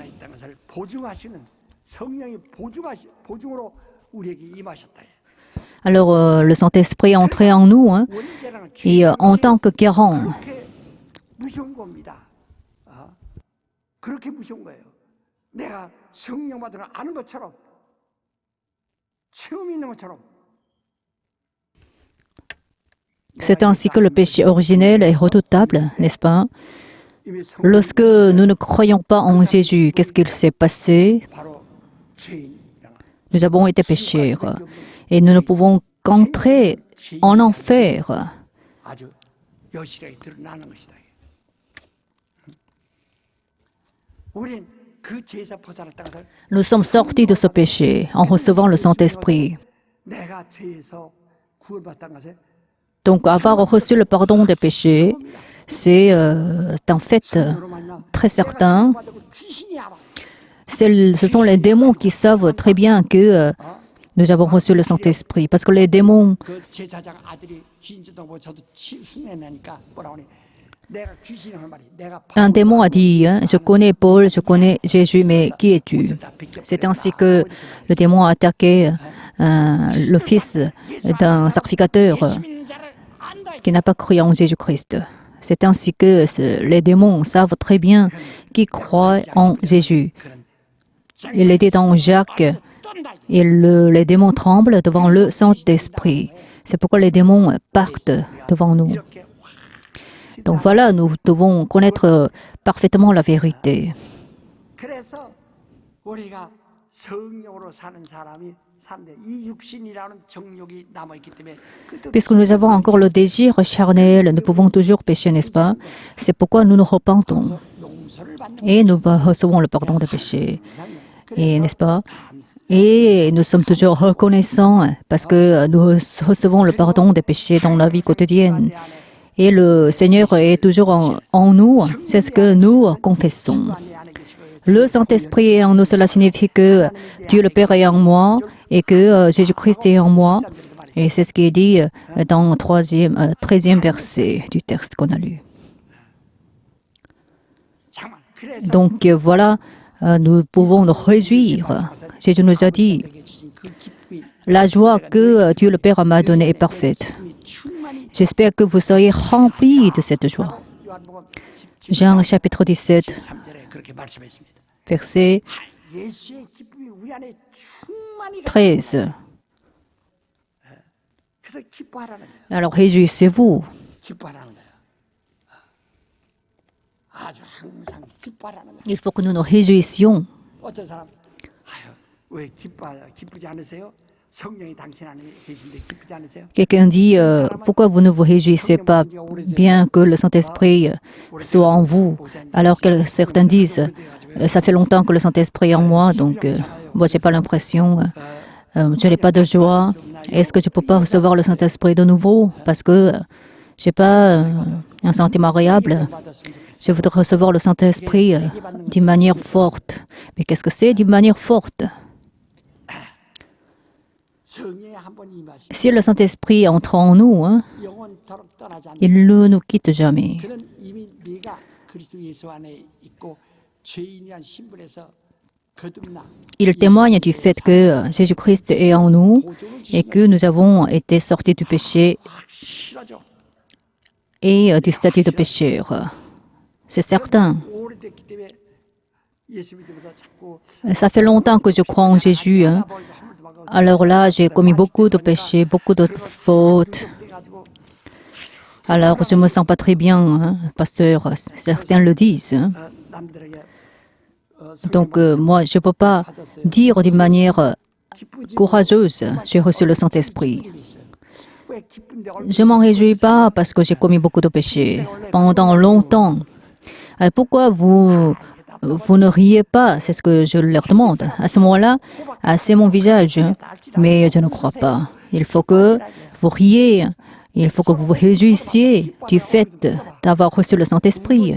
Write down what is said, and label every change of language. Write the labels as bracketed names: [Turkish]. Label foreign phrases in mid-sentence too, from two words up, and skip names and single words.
[French] Alors le Saint-Esprit est entré en nous et en tant que garant. [Korean] 내가 성령 받은 걸 아는 것처럼 처음 있는 것처럼 [French] C'est ainsi que le péché originel est redoutable, n'est-ce pas? [Korean] 이미 성령 [French] Lorsque nous ne croyons pas en Jésus, qu'est-ce qu'il s'est passé? [Korean] 바로 죄인 [French] Nous avons été pécheurs et nous ne pouvons qu'entrer en enfer. [Korean] 아주 여실하게 드러나는 것이다. 우린 그 죄에서 벗어났다가 [French] Nous sommes sortis de ce péché en recevant le Saint-Esprit. [Korean] 내가 죄에서 구원받다는 것에 [French] Donc, avoir reçu le pardon des péchés, c'est un fait très certain. [Korean] 귀신이 알아. [French] Ce sont les démons qui savent très bien que nous avons reçu le Saint-Esprit. Parce que les démons, [Korean] 그 제사장 아들이 귀신도 보고 저도 흉내내니까 뭐라고 하니 내가 귀신이 할 말이 내가 [French] un démon a dit, hein, je connais Paul, je connais Jésus, mais qui es-tu? C'est ainsi que le démon a attaqué le fils d'un sacrificateur qui n'a pas cru en Jésus-Christ. C'est ainsi que les démons savent très bien qui croit en Jésus. Il est dit dans Jacques, et les démons tremblent devant le Saint-Esprit. C'est pourquoi les démons partent devant nous. Donc voilà, nous devons connaître parfaitement la vérité. [Korean] 그래서 우리가 성령으로 사는 사람이 사는데 이 육신이라는 정욕이 남아 있기 때문에 [French] Puisque nous avons encore le désir charnel, nous pouvons toujours pécher, n'est-ce pas? C'est pourquoi nous nous repentons [Korean] 용서를 받는 [French] et nous recevons le pardon des péchés. Et n'est-ce pas? Et nous sommes toujours reconnaissants parce que nous recevons le pardon des péchés dans la vie quotidienne. Et le Seigneur est toujours en nous, c'est ce que nous confessons. Le Saint-Esprit est en nous, cela signifie que Dieu le Père est en moi et que Jésus-Christ est en moi. Et c'est ce qui est dit dans le 13e verset du texte qu'on a lu. [Korean] 정말 그래서 [French] Donc voilà, nous pouvons nous réjouir. Jésus nous a dit, [Korean] 내게 주신 그 기쁨이 [French] la joie que Dieu le Père m'a donnée est parfaite. [Korean] 충만히 [French] J'espère que vous soyez remplis de cette joie. [Korean] 요한복음 [French] Jean chapitre 17, [Korean] 13절에 그렇게 말씀했습니다. [French] verset [Korean] 예수의 기쁨이 우리 안에 충만히 [French] 13. [Korean] 그래서 기뻐하라는 거예요. [French] Alors réjouissez-vous. [Korean] 기뻐하라는 거예요. 아주 항상 기뻐하라는 거예요. [French] Il faut que nous nous réjouissions. [Korean] 어떤 사람 아유 왜 기쁘지 않으세요? 성령이 당신 안에 계신데 기쁘지 않으세요? [French] Quelqu'un dit, pourquoi vous ne vous réjouissez pas bien que le Saint-Esprit soit en vous? Alors que certains disent, ça fait longtemps que le Saint-Esprit est en moi, donc moi j'ai pas l'impression, je n'ai pas de joie. Est-ce que je peux pas recevoir le Saint-Esprit de nouveau? Parce que j'ai pas un sentiment agréable. Je voudrais recevoir le Saint-Esprit d'une manière forte. Mais qu'est-ce que c'est d'une manière forte? [Korean] 성령이 한번 임하시 [French] Si le Saint-Esprit entre en nous, hein, [Korean] 영원토록 떠나지 않는 [French] il ne nous quitte jamais. [Korean] 그는 이미 네가 그리스도 예수 안에 있고 죄인이란 신분에서 거듭나 [French] Il témoigne du fait que Jésus-Christ est en nous et que nous avons été sortis du péché [Korean] 확실하죠. [French] et du statut de pécheur. C'est certain. [Korean] 오래됐기 때문에 예수 믿으면서 자꾸 [French] Ça fait longtemps que je crois en Jésus. Hein. Alors là, j'ai commis beaucoup de péchés, beaucoup de fautes. [Korean] 그래가지고 [French] Alors, je ne me sens pas très bien, hein, pasteur. Certains le disent. Hein. [Korean] 남들에게 [French] Donc, moi, je ne peux pas dire d'une manière courageuse, j'ai reçu le Saint-Esprit. [Korean] 왜 기쁜데 [French] Je ne m'en réjouis pas parce que j'ai commis beaucoup de péchés pendant longtemps. Alors, pourquoi vous ne riez pas? C'est ce que je leur demande. À ce moment-là, c'est mon visage, mais je ne crois pas. Il faut que vous riez. Il faut que vous vous réjouissiez du fait d'avoir reçu le Saint-Esprit.